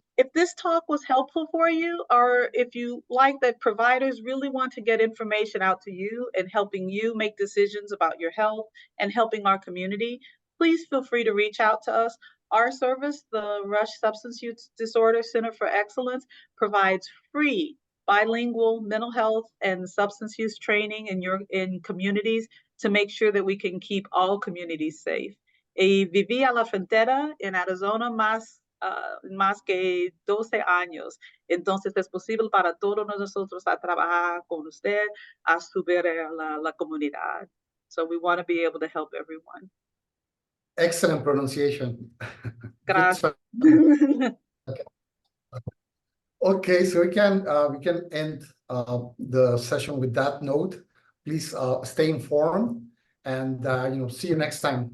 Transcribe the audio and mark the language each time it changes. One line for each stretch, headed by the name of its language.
English: if this talk was helpful for you, or if you like that providers really want to get information out to you and helping you make decisions about your health and helping our community, please feel free to reach out to us. Our service, the Rush Substance Use Disorder Center for Excellence, provides free bilingual mental health and substance use training in communities to make sure that we can keep all communities safe.
Spanish: Viví a la frontera en Arizona más que 12 años. Entonces es posible para todos nosotros a trabajar con usted, a subir la comunidad.
English: So we want to be able to help everyone. Excellent pronunciation.
Spanish: Gracias.
English: Okay, so we can end the session with that note. Please stay informed, and see you next time.